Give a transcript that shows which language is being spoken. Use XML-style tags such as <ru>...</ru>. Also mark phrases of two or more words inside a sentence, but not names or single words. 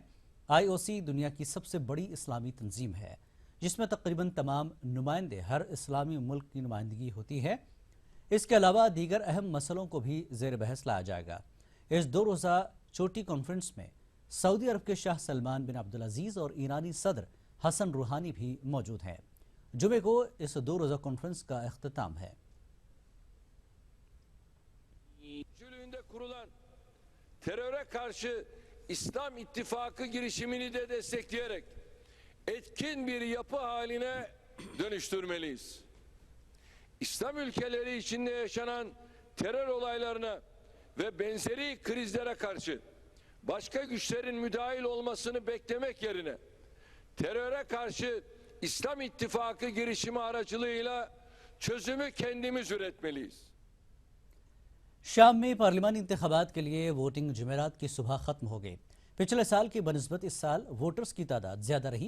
<ur>IOC دنیا کی سب سے بڑی اسلامی تنظیم ہے، جس میں تقریباً تمام نمائندے ہر اسلامی ملک کی نمائندگی ہوتی ہے. اس کے علاوہ دیگر اہم مسئلوں کو بھی زیر بحث لایا جائے گا. اس 2 روزہ چوٹی کانفرنس میں سعودی عرب کے شاہ سلمان بن عبدالعزیز اور ایرانی صدر حسن روحانی بھی موجود ہیں. جمعے کو اس 2 روزہ کانفرنس کا اختتام ہے.</ur> <tr>kurulan teröre karşı İslam İttifakı girişimini de destekleyerek etkin bir yapı haline dönüştürmeliyiz. İslam ülkeleri içinde yaşanan terör olaylarına ve benzeri krizlere karşı başka güçlerin müdahil olmasını beklemek yerine teröre karşı İslam İttifakı girişimi aracılığıyla çözümü kendimiz üretmeliyiz.</tr> <ur>شام میں پارلیمانی انتخابات کے لیے ووٹنگ جمعرات کی صبح ختم ہو گئی. پچھلے سال کی بنسبت اس سال ووٹرز کی تعداد زیادہ رہی.</ur>